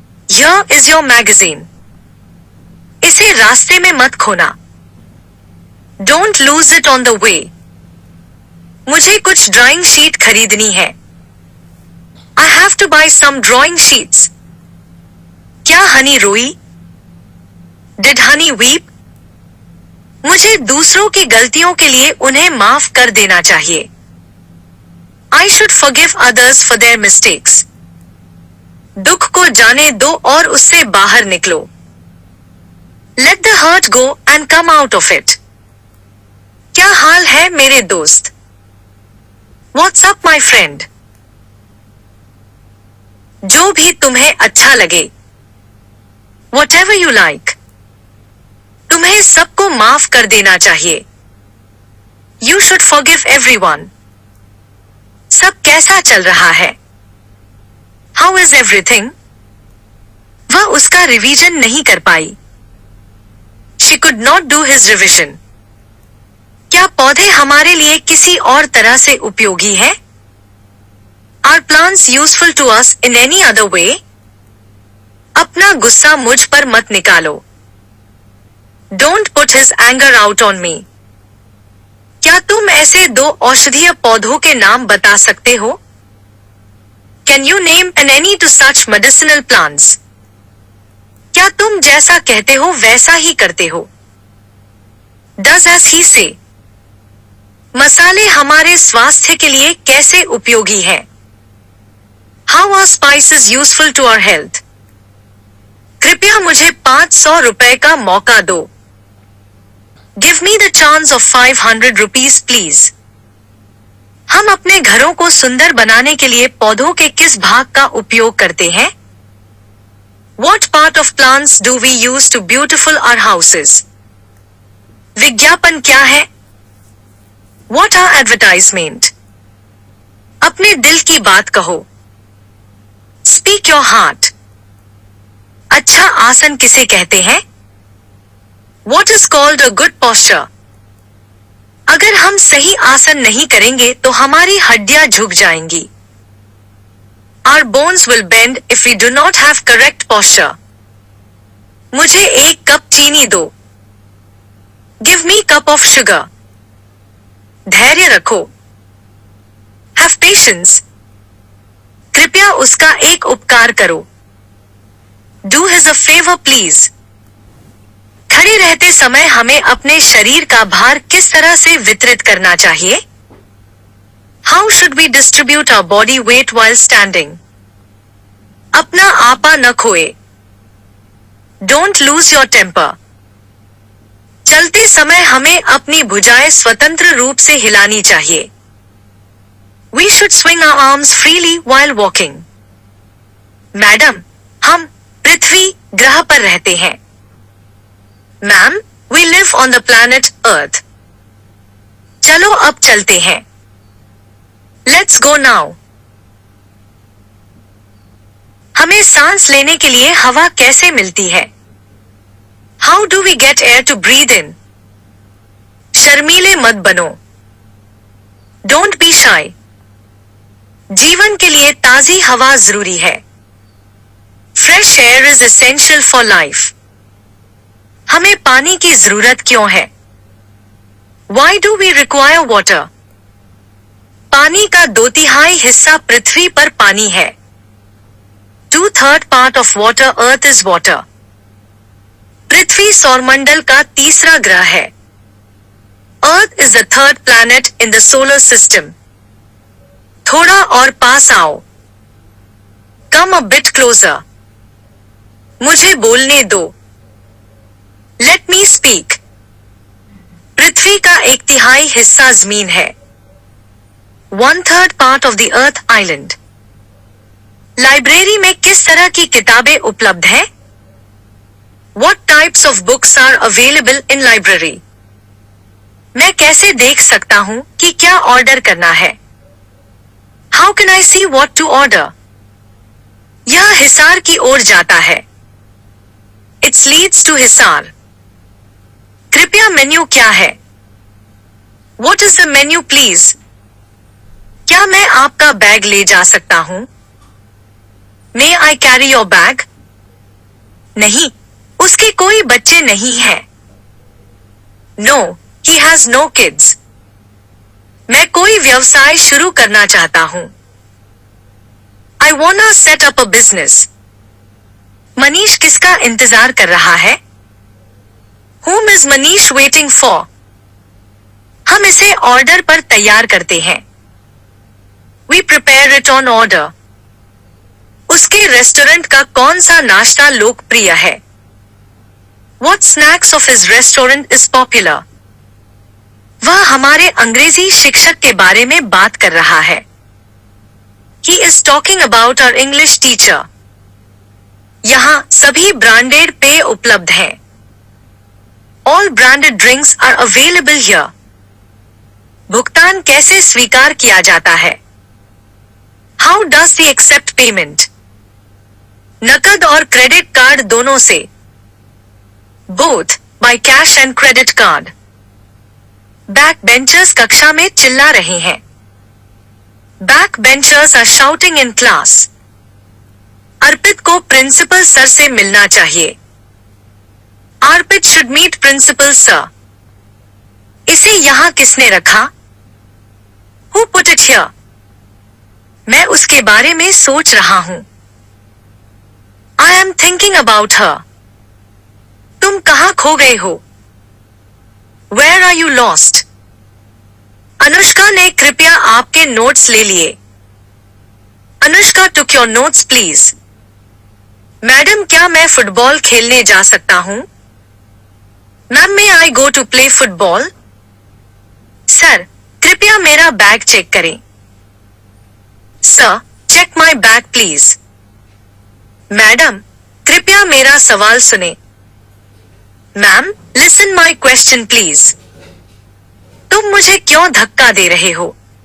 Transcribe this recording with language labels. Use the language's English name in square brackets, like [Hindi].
[English] Here is your magazine. [Hindi] इसे रास्ते में मत खोना। [English] Don't lose it on the way. [Hindi] मुझे कुछ ड्राइंग शीट खरीदनी है। [English] I have to buy some drawing sheets. [Hindi] क्या हनी रोई? [English] Did honey weep? [Hindi] मुझे दूसरों की गलतियों के लिए उन्हें माफ कर देना चाहिए। [English] I should forgive others for their mistakes. [Hindi] दुख को जाने दो और उससे बाहर निकलो। [English] Let the hurt go and come out of it. [Hindi] क्या हाल है मेरे दोस्त? [English] What's up my friend? [Hindi] जो भी तुम्हें अच्छा लगे। [English] Whatever you like. [Hindi] तुम्हें सबको माफ कर देना चाहिए। [English] You should forgive everyone. [Hindi] सब कैसा चल रहा है? [English] How is everything? [Hindi] वह उसका रिवीजन नहीं कर पाई। [English] She could not do his revision. [Hindi] क्या पौधे हमारे लिए किसी और तरह से उपयोगी हैं? [English] Are plants useful to us in any other way? [Hindi] अपना गुस्सा मुझ पर मत निकालो। [English] Don't put his anger out on me. [Hindi] क्या तुम ऐसे 2 औषधीय पौधों के नाम बता सकते हो? [English] Can you name any to such medicinal plants? [Hindi] क्या तुम जैसा कहते हो वैसा ही करते हो? [English] Does as he say. [Hindi] मसाले हमारे स्वास्थ्य के लिए कैसे उपयोगी हैं? [English] How are spices useful to our health? [Hindi] कृपया मुझे 500 रुपए का मौका दो। [English] Give me the chance of 500 rupees please. [Hindi] हम अपने घरों को सुंदर बनाने के लिए पौधों के किस भाग का उपयोग करते हैं? [English] What part of plants do we use to beautify our houses? [Hindi] विज्ञापन क्या है? [English] What are advertisement? [Hindi] अपने दिल की बात कहो. [English] Speak your heart. [Hindi] अच्छा आसन किसे कहते हैं? [English] What is called a good posture? [Hindi] अगर हम सही आसन नहीं करेंगे तो हमारी हड्डियां झुक जाएंगी. [English] Our bones will bend if we do not have correct posture. [Hindi] मुझे 1 कप चीनी दो. [English] Give me cup of sugar. [Hindi] धैर्य रखो. [English] Have patience. [Hindi] कृपया उसका एक उपकार करो. [English] Do his a favor please. [Hindi] खड़े रहते समय हमें अपने शरीर का भार किस तरह से वितरित करना चाहिए? [English] How should we distribute our body weight while standing? [Hindi] अपना आपा न खोए. [English] Don't lose your temper. [Hindi] चलते समय हमें अपनी भुजाएं स्वतंत्र रूप से हिलानी चाहिए. [English] We should swing our arms freely while walking. [Hindi] Madam, हम पृथ्वी ग्रह पर रहते हैं. [English] Ma'am, we live on the planet Earth. [Hindi] चलो अब चलते हैं. [English] Let's go now. [Hindi] हमें सांस लेने के लिए हवा कैसे मिलती है? [English] How do we get air to breathe in? [Hindi] शर्मीले मत बनो. [English] Don't be shy. [Hindi] जीवन के लिए ताजी हवा जरूरी है. [English] Fresh air is essential for life. [Hindi] हमें पानी की जरूरत क्यों है? [English] Why do we require water? [Hindi] पानी का 2/3 हिस्सा पृथ्वी पर पानी है. [English] 2/3 part of water earth is water. [Hindi] पृथ्वी सौरमंडल का तीसरा ग्रह है. [English] Earth is the 3rd planet in the solar system. [Hindi] थोड़ा और पास आओ. [English] Come a bit closer. [Hindi] मुझे बोलने दो. [English] Let me speak. [Hindi] पृथ्वी का 1/3 हिस्सा जमीन है. [English] 1/3 part of the earth island. [Hindi] Library में किस तरह की किताबें उपलब्ध हैं? [English] What types of books are available in library? [Hindi] मैं कैसे देख सकता हूं कि क्या ऑर्डर करना है? [English] How can I see what to order? [Hindi] यह हिसार की ओर जाता है. [English] It leads to Hisar. [Hindi] कृपया मेन्यू क्या है? [English] What is the menu please? [Hindi] क्या मैं आपका बैग ले जा सकता हूं? [English] May I carry your bag? [Hindi] नहीं, उसके कोई बच्चे नहीं हैं. [English] No, he has no kids. [Hindi] मैं कोई व्यवसाय शुरू करना चाहता हूं. [English] I wanna set up a business. [Hindi] Manish किसका इंतजार कर रहा है? [English] Whom is Manish waiting for? [Hindi] हम इसे ऑर्डर पर तैयार करते हैं. [English] We prepare it on order. [Hindi] उसके रेस्टोरेंट का कौन सा नाश्ता लोकप्रिय है? [English] What snacks of his restaurant is popular? [Hindi] वह हमारे अंग्रेजी शिक्षक के बारे में बात कर रहा है. [English] He is talking about our English teacher. [Hindi] यहाँ सभी ब्रांडेड पेय उपलब्ध हैं. [English] All branded drinks are available here. [Hindi] भुगतान कैसे स्वीकार किया जाता है? [English] How does he accept payment? [Hindi] नकद और क्रेडिट कार्ड दोनों से. [English] Both, by cash and credit card. [Hindi] Back benchers कक्षा में चिल्ला रहे हैं. [English] Back benchers are shouting in class. [Hindi] अर्पित को प्रिंसिपल सर से मिलना चाहिए. [English] Arpit should meet principal sir. [Hindi] इसे यहाँ किसने रखा? [English] Who put it here? [Hindi] मैं उसके बारे में सोच रहा हूँ. [English] I am thinking about her. [Hindi] तुम कहाँ खो गए हो? [English] Where are you lost? [Hindi] Anushka ने कृपया आपके नोट्स ले लिए. [English] Anushka took your notes please. [Hindi] Madam क्या मैं फुटबॉल खेलने जा सकता हूँ? Ma'am [English] may I go to play football? [Hindi] Sir, कृपया मेरा बैग चेक करें. [English] Sir, check my bag please. [Hindi] Madam, कृपया मेरा सवाल सुने. [English] Ma'am, listen my question please. [Hindi] तुम मुझे क्यों धक्का दे रहे हो?